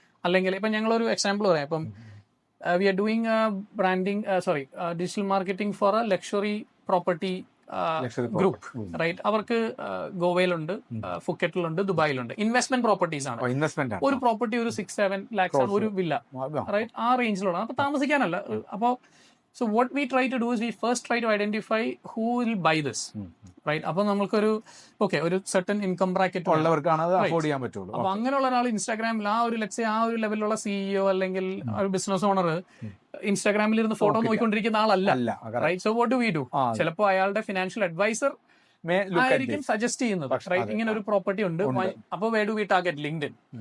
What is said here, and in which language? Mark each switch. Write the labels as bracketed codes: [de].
[ml] അല്ലെങ്കിൽ ഇപ്പം ഞങ്ങളൊരു എക്സാമ്പിൾ പറയാം. [en] ഇപ്പം we are doing branding digital marketing for a luxury property group, right. [ml] അവർക്ക് ഗോവയിലുണ്ട്, ഫുക്കറ്റിലുണ്ട്, ദുബായിലുണ്ട്. ഇൻവെസ്റ്റ്മെന്റ് പ്രോപ്പർട്ടീസ് ആണ്. ഒരു പ്രോപ്പർട്ടി ഒരു 6-7 lakhs ആണ്, ഒരു വില്ല, റൈറ്റ്. ആ റേഞ്ചിലുള്ള അപ്പൊ താമസിക്കാനല്ല. [en] അപ്പോ so what we try to do is we first try to identify who will buy this, right. [ml] അപ്പൊ നമുക്കൊരു ഒരു [en] certain income bracket [ml] ഉള്ളവർക്കാണ് അത് അഫോർഡ് ചെയ്യാൻ പറ്റുള്ളൂ. അപ്പൊ അങ്ങനെയുള്ള ഒരാൾ ഇൻസ്റ്റാഗ്രാമിൽ ആ ഒരു ലെറ്റ്സ് ആ ഒരു ലെവലിലുള്ള സിഇഒ അല്ലെങ്കിൽ ഒരു ബിസിനസ് ഓണർ ഇൻസ്റ്റാഗ്രാമിൽ ഇരുന്ന് ഫോട്ടോ നോക്കിക്കൊണ്ടിരിക്കുന്ന ആളല്ല, right. [en] So what do we do? [ml] ചിലപ്പോൾ അയാളുടെ ഫിനാൻഷ്യൽ അഡ്വൈസർ ആയിരിക്കും സജസ്റ്റ് ചെയ്യുന്നത്, റൈറ്റ്. ഇങ്ങനെ ഒരു പ്രോപ്പർട്ടി ഉണ്ട്. അപ്പൊ [en] Way do we target? [ml] ലിങ്ക്ഡിൻ.